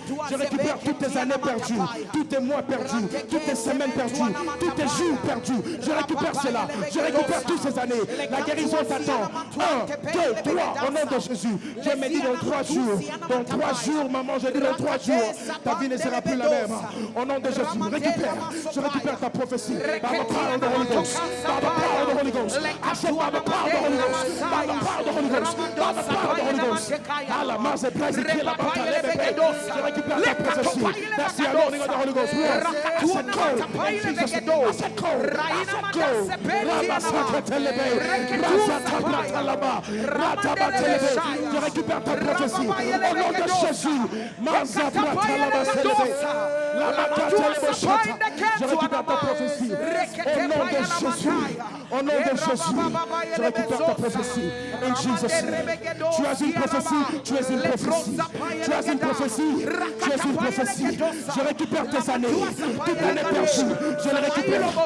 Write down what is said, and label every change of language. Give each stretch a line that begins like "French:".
French: Je récupère toutes tes années perdues, tous tes mois perdus, toutes tes semaines perdues, tous tes jours perdus. Je récupère cela. Je récupère toutes ces années. La guérison t'attend. 1, 2, 3, au nom de Jésus. Dieu me dit dans 3 jours. Dans 3 jours, maman, je dis dans 3 jours. Ta vie ne sera plus la même. Au nom de Jésus. Récupère. Je récupère ta prophétie.
English: By the power of the Holy Ghost. By the power of the Holy Ghost. I said by the power of the Holy Ghost. By the power of the Holy Ghost. By the power of the Holy Ghost.
French: À la main, c'est presque qui la bataille. Je récupère ta prophétie.
English: That's the anointing of the Holy Ghost. I said go. In Jesus' name. I said go. I said go. Rabba Saka Telebe. Rasa Tabrata Talaba, Rataba-telebe.
French: Je récupère ta prophétie. Au nom de Jésus. Mazabra-talaba-telebe. Lamaka-telebe-shata. Je récupère ta prophétie. Au nom de Jésus. Au nom de Jésus. Je récupère ta prophétie.
English: In Jesus' name.
French: Tu as une prophétie. Tu es une prophétie. Tu as une prophétie. Tu es une prophétie. Je récupère tes années. Toute l'année perdue. Je les récupère.